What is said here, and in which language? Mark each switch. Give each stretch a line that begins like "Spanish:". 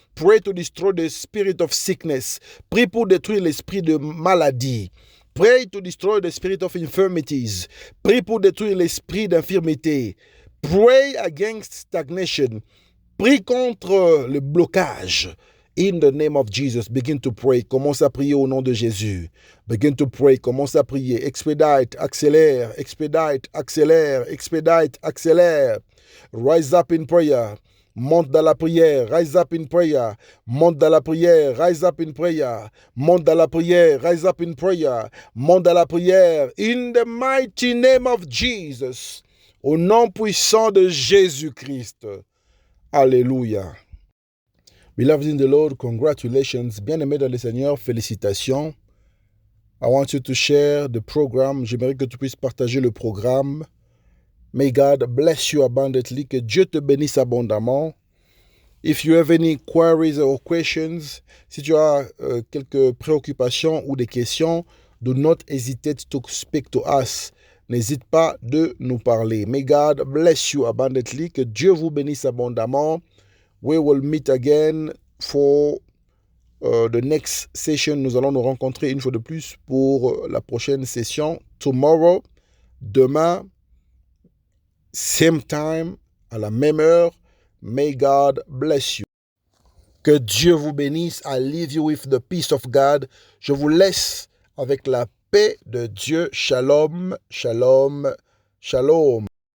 English: Pray to destroy the spirit of sickness.
French: Prie pour détruire l'esprit de maladie.
English: Pray to destroy the spirit of infirmities.
French: Prie pour détruire l'esprit d'infirmité.
English: Pray against stagnation.
French: Prie contre le blocage.
English: In the name of Jesus, begin to pray.
French: Commence à prier au nom de Jésus.
English: Begin to pray.
French: Commence à prier.
English: Expedite, accélère, expedite, accélère, expedite, accélère. Rise up in prayer.
French: Monte dans la prière.
English: Rise up in prayer.
French: Monte dans la prière.
English: Rise up in prayer.
French: Monte dans la prière.
English: Rise up in prayer.
French: Monte dans la prière.
English: In the mighty name of Jesus.
French: Au nom puissant de Jésus-Christ. Alléluia.
English: Beloved in the Lord, congratulations.
French: Bien-aimés dans le Seigneur, félicitations.
English: I want you to share the program.
French: J'aimerais que tu puisses partager le programme.
English: May God bless you abundantly.
French: Que Dieu te bénisse abondamment.
English: If you have any queries or questions,
French: si tu as quelques préoccupations ou des questions,
English: do not hesitate to speak to us.
French: N'hésite pas de nous parler.
English: May God bless you abundantly.
French: Que Dieu vous bénisse abondamment.
English: We will meet again for the next session.
French: Nous allons nous rencontrer une fois de plus pour la prochaine session. Tomorrow, demain,
English: same time,
French: à la même heure.
English: May God bless you.
French: Que Dieu vous bénisse.
English: I leave you with the peace of God.
French: Je vous laisse avec la paix de Dieu. Shalom, shalom, shalom.